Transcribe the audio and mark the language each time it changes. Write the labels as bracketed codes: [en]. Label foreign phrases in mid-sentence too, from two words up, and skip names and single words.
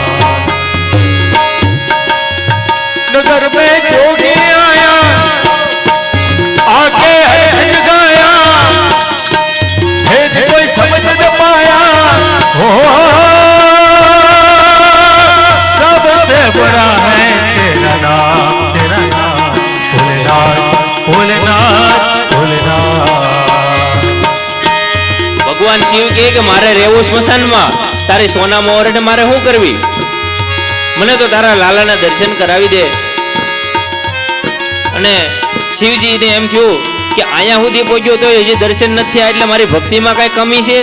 [hi] नगर में जोगी आया, आके अलख जगाया, भेद कोई समझ न पाया, हो सबसे बड़ा है तेरा नाम, तेरा नाम भोलेनाथ, भोलेनाथ, भोलेनाथ. [gu] ભગવાન શિવ કહે કે મારે રહેવું સ્મશાનમાં, તારી સોના મોહરને મારે શું કરવી, મને તો તારા લાલાના દર્શન કરાવી દે. અને શિવજીને એમ થયું કે અહીંયા સુધી પહોંચ્યો તો હજી દર્શન નથી થયા, એટલે મારી ભક્તિમાં કઈ કમી છે.